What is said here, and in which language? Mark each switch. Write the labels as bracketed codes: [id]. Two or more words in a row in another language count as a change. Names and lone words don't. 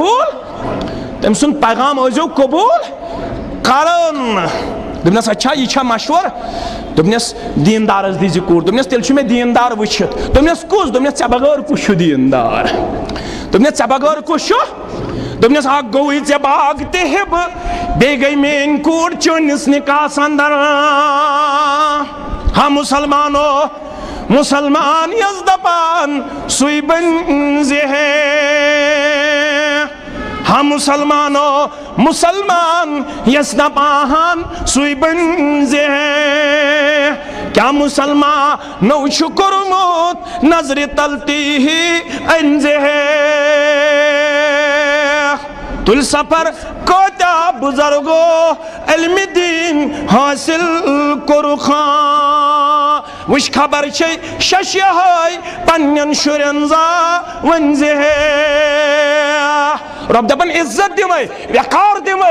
[ks] قبوٗل کران دوٚپنس اچھا یہِ چھا مشور دوٚپنس دیندارس دیٖزِ کوٗر دوٚپنس تیٚلہِ چھُ مےٚ دیندار وٕچھِتھ دوٚپنس کُس دوٚپنس ژےٚ بغٲر کُس چھُ دیندار دوٚپنس ژےٚ بغٲر کُس چھُ دوٚپنس اکھ گوٚوُے ژےٚ باغ تہِ ہِبہٕ بیٚیہِ گٔے میٲنۍ کوٗر چٲنِس نکاحس انٛدر ہا مسلمان یس دپان سُے بنزِ ہے ہا مسلمان یس دپان سُے بنزِ ہے کیا مسلمانو چھُ کوٚرمُت نظرِ تل تی أنزِ ہے تُلۍ سفر کۭتیاہ بُزرگو علمِ دیٖن حٲصِل کوٚرُکھا وٕچھ خبر چھے شش یہے پننٮ۪ن شُرٮ۪ن زاونزِ ہے رۄب دپان عزت دِمے وقار دِمے